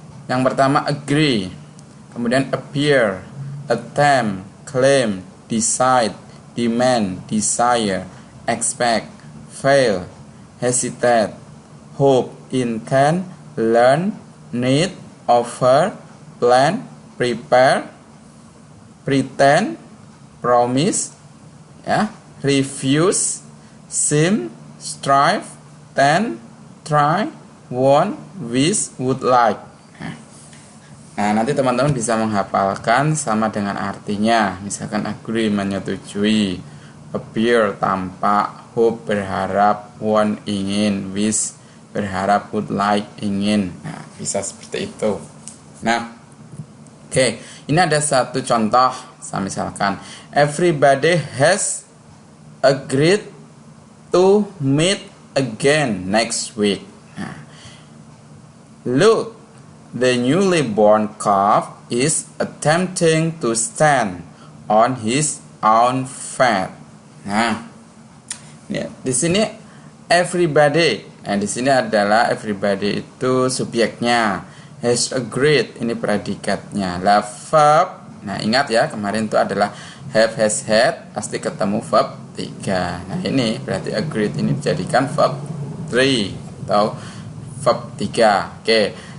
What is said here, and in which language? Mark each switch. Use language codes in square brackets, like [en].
[id] Yang pertama [en] agree, kemudian appear, attempt, claim, decide, demand, desire, expect, fail, hesitate, hope, intend, learn, need, offer, plan, prepare, pretend, promise, [id] ya, [en] refuse, seem, strive, tend, try, want, wish, would like. [id] Nah, nanti teman-teman bisa menghafalkan sama dengan artinya. Misalkan agree, menyetujui, appear, tampak, hope, berharap, want, ingin, wish, berharap, would like, ingin. Nah, bisa seperti itu. Nah, oke, ini ada satu contoh. [en] Misalkan everybody has agreed to meet again next week. Nah, look, the newly born calf is attempting to stand on his own feet. [id] Nah, ya, di sini everybody. Nah, di sini adalah everybody itu subjeknya, [en] has agreed [id] ini predikatnya. Lah verb. Nah, ingat ya, kemarin itu adalah have, has, had, pasti ketemu verb 3. Nah, ini berarti agreed ini dijadikan verb 3 atau verb 3. Oke.